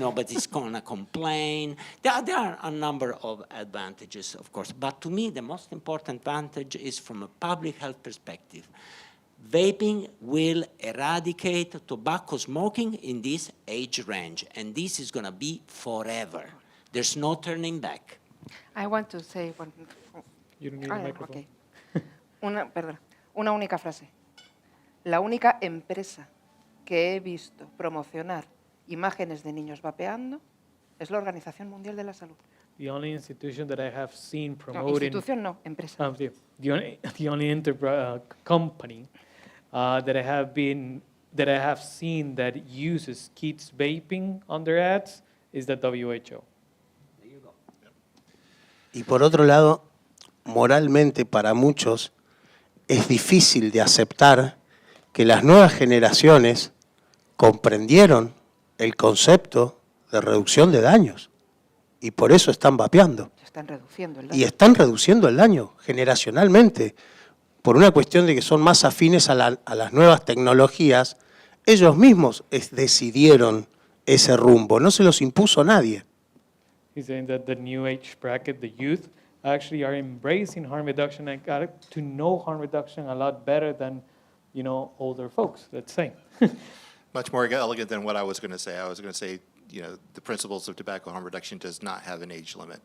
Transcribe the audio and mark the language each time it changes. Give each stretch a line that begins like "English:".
English: Nobody's gonna complain. There are a number of advantages, of course, but to me, the most important advantage is from a public health perspective. Vaping will eradicate tobacco smoking in this age range, and this is going to be forever. There's no turning back. I want to say one. You don't need a microphone.
Spanish: Okay. Una única frase. La única empresa que he visto promocionar imágenes de niños vapeando es la Organización Mundial de la Salud.
English: The only institution that I have seen
Spanish: No,
English: promoting
Spanish: institución no, empresa.
English: the only company that I have seen that uses kids vaping on their ads is the WHO.
Spanish: Y por otro lado, moralmente para muchos es difícil de aceptar que las nuevas generaciones comprendieron el concepto de reducción de daños y por eso están vapeando. Están reduciendo el daño. Y están reduciendo el daño generacionalmente. Por una cuestión de que son más afines a las nuevas tecnologías, ellos mismos decidieron ese rumbo, no se los impuso nadie.
English: He's saying that the new age bracket, the youth, actually are embracing harm reduction and got to know harm reduction a lot better than, older folks, let's say. Much more elegant than what I was going to say. I was going to say, the principles of tobacco harm reduction does not have an age limit.